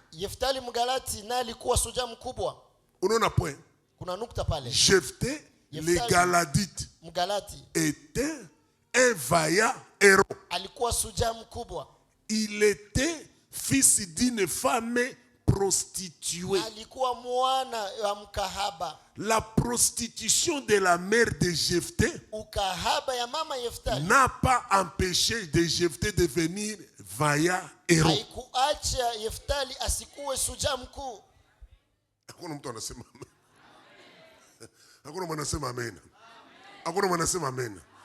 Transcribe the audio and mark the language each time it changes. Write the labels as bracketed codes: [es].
[sw] Yeftali Mgalati naye alikuwa shujaa mkubwa. Unaona point? Kuna nukta pale. [fr] Jephthé le Galadite [sw] Mgalati [fr] était un vaillant héros. [sw] alikuwa shujaa mkubwa. [fr] Il était fils d'une femme prostituée. [sw] alikuwa mwana wa mkahaba. [fr] La prostitution de la mère de Jephthé [sw] Ukahaba ya mama Yeftali [fr] n'a pas empêché de Jephthé de devenir vaillant héros. [sw] haikuacha Yeftali asikuwe shujaa mkuu. Hakuna mtu anasema amen. Hakuna mtu anasema amen. Hakuna mtu anasema amen.